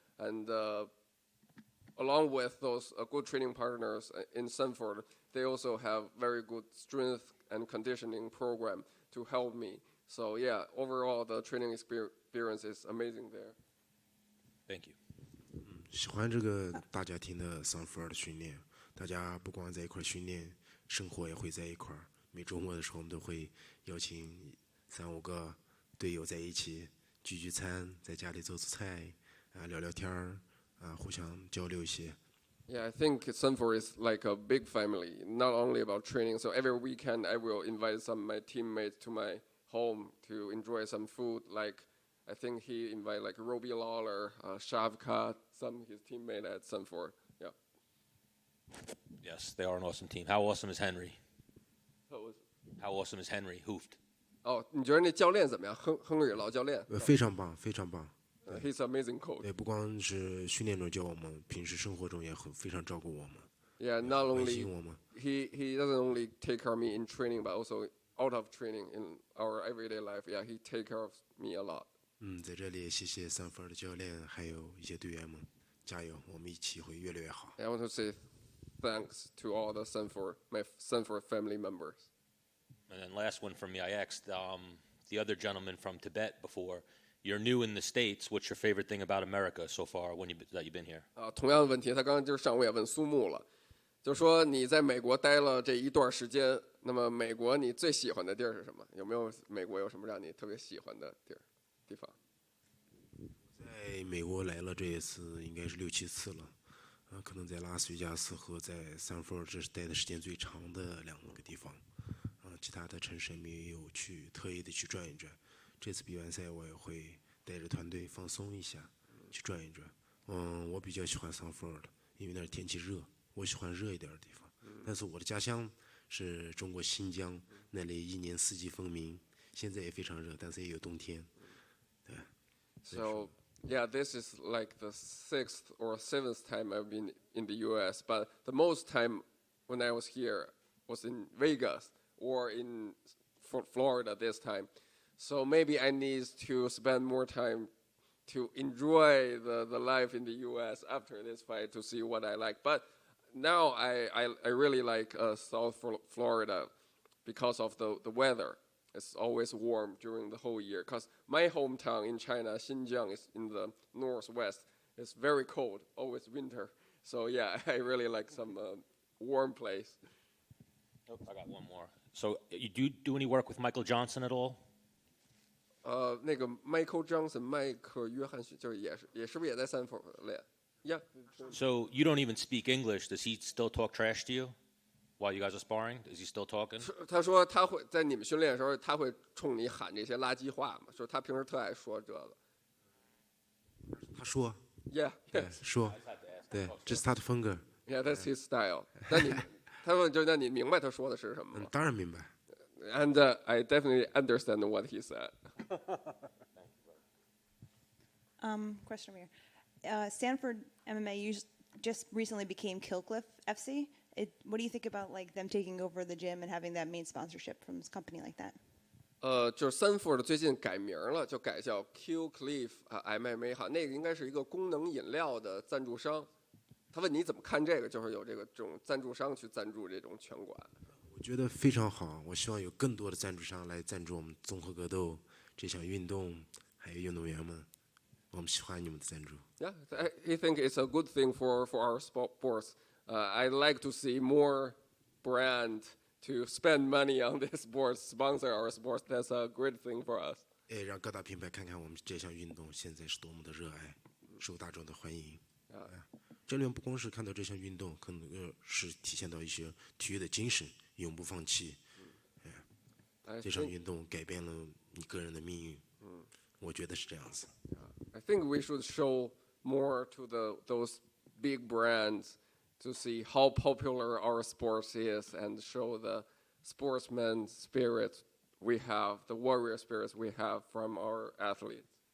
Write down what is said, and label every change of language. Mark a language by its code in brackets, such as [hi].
[en] And along with those good training partners in Sanford, they also have very good strength and conditioning program to help me. So yeah, overall the training experience is amazing there. Thank you. [zh] 喜欢这个大家庭的Sanford的训练，大家不光在一块训练，生活也会在一块儿。每周末的时候，我们都会邀请3-5个队友在一起聚餐，在家里做做菜啊，聊聊天儿啊，互相交流一些。 [en] Yeah, I think Sanford is like a big family, not only about training. So every weekend I will invite some of my teammates to my home to enjoy some food. Like I think he invited like Robbie Lawler, Shavkat, some of his teammates at Sanford. Yeah. Yes, they are an awesome team. How awesome is Henry? How awesome is Henry Hoofed? [zh] 哦，你觉得那教练怎么样？亨利老教练？非常棒，非常棒。 [en] He's amazing coach. [zh] 对，不光是训练中教我们，平时生活中也非常照顾我们。 [en] Yeah, not [zh] 关 [en] only [zh] 心我们。 [en] he doesn't only take care of me in training, but also out of training in our everyday life. Yeah, he take care of me a lot. [zh] 在这里也谢谢Sanford的教练，还有一些队员们，加油，我们一起会越来越好。 [en] I want to say thanks to all the my Sanford family members. And then last one from me, I asked the other gentleman from Tibet before, you're new in the States. What's your favorite thing about America so far that you've been here? [zh] 同样的问题，他刚刚就是上午也问苏木了，就说你在美国待了这一段时间，那么美国你最喜欢的地儿是什么？有没有美国有什么让你特别喜欢的地方？在美国来了这一次应该是6-7次了，可能在拉斯维加斯和在Sanford这是待的时间最长的2个地方，其他的城市没有特意的去转一转。这次比完赛我也会带着团队放松一下，去转一转。我比较喜欢Sanford，因为那儿天气热，我喜欢热一点的地方。但是我的家乡是中国新疆，那里一年四季分明，现在也非常热，但是也有冬天。对。 [en] So yeah, this is like the 6th or 7th time I've been in the U.S., but the most time when I was here was in Vegas or in Florida this time. So maybe I need to spend more time to enjoy the life in the U.S. after this fight to see what I like. But now I really like South Florida because of the weather. It's always warm during the whole year. Because my hometown in China, Xinjiang, is in the northwest. It's very cold, always winter. So yeah, I really like some warm place. Oh, I got one more. So you do any work with Michael Johnson at all? [zh] 那个 Michael Johnson 麦克约翰逊就是是不是也在Sanford练 ？Yeah. [en] So you don't even speak English. Does he still talk trash to you while you guys are sparring? Is he still talking? [zh] 他说他会在你们训练的时候，他会冲你喊这些垃圾话嘛？说他平时特爱说这个。他说 [en] Yeah. [zh] 对说对，这是他的风格。 [en] Yeah, that's his style. [zh] 他问那你明白他说的是什么吗？当然明白。 [en] And I definitely understand what he said. Question over here. Sanford MMA just recently became Killcliff FC. What do you think about like them taking over the gym and having that main sponsorship from a company like that? [zh] 就是 Sanford 最近改名了，就改叫 Q Cliff MMA 哈，那个应该是一个功能饮料的赞助商。他问你怎么看这个，就是有这种赞助商去赞助这种拳馆。我觉得非常好，我希望有更多的赞助商来赞助我们综合格斗这项运动，还有运动员们。我们喜欢你们的赞助。 [en] Yeah, I think it's a good thing for our sports. I like to see more brand to spend money on this sport, sponsor our sports. That's a great thing for us. [zh] 让各大品牌看看我们这项运动现在是多么的热爱，受大众的欢迎。这里面不光是看到这项运动，可能是体现到一些体育的精神，永不放弃。这项运动改变了你个人的命运。我觉得是这样子。 [en] I think we should show more to those big brands to see how popular our sports is and show the sportsman spirit we have, the warrior spirits we have from our athletes.